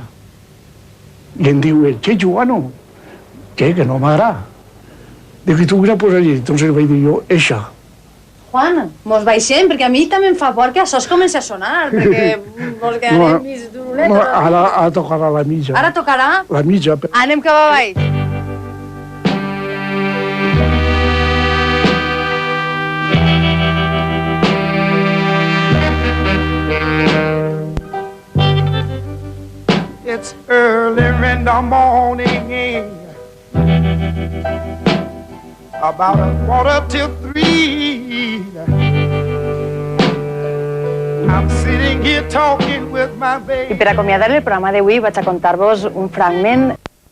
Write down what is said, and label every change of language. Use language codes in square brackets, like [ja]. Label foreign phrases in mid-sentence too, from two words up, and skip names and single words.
[ca] I em diu, che, Joano, que no m'agrada. Dic, i tu què la poses allí? Entonces vaig dir jo, eixa. Juan, mos baixem, perquè a mi també em fa por que això es comenci a sonar, perquè mos quedarem mig d'uruletes. Ara tocarà la mitja. Ara tocarà? La mitja. Anem cap avall. [en] It's early in the morning, about 2:45. I'm sitting here talking with my baby. [ca] I per acomiadar el programa d'avui vaig a contar-vos un fragment